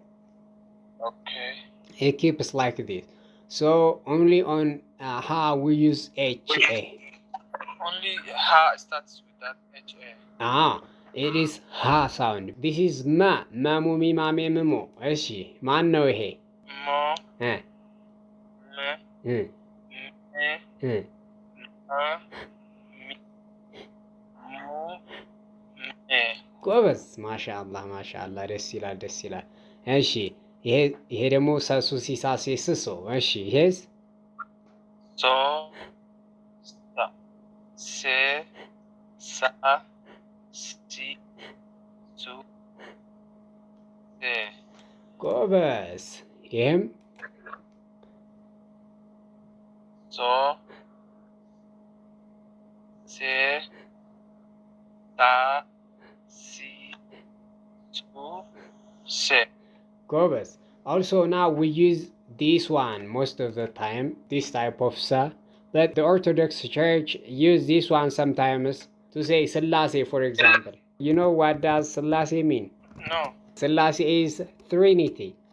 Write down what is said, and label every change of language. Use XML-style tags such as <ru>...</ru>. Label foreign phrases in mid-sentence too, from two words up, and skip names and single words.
<en>okay it keeps like this so only on ha we use ha only ha starts with that ha it is ha sound this is ma mamu mi mame memo</en> <am>እሺ ማን ነው ይሄ ሞ እ ም እ ሜ እ አ ሚ ሙ ሜ ጎበዝ ማሻአላ ደስ ይላል እሺ ይሄ ደግሞ ሰሱ ሲሳሴ ስሶ እሺ ይሄስ ሶ ሳ ሴ ሳ ሲ ሱ ሴ ጎበዝ ይሄም ሶ ሴ ሳ ሲ ሱ ሴ</am> <en>ጎበዝ also now we use this one most of the time this type of sa but the Orthodox Church use this one sometimes to say Selassie for example you know what does Selassie mean no Selassie is Trinity</en>